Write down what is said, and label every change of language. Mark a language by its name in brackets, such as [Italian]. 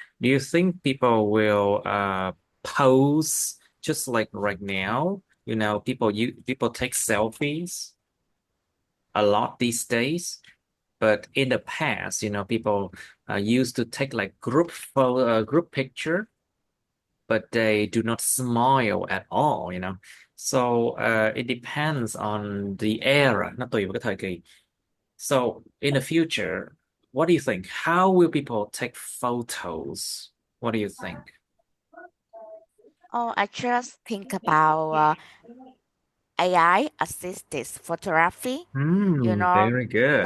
[English] Do you think people will pose just like right now? People take selfies a lot these days. But in the past, people used to take like group picture, but they do not smile at all. So it depends on the era, [Vietnamese] nó tùy vào cái thời kỳ. [English] So in the future, what do you think? How will people take photos? What do you think? Oh, I just think about AI assisted photography. You know, Very good.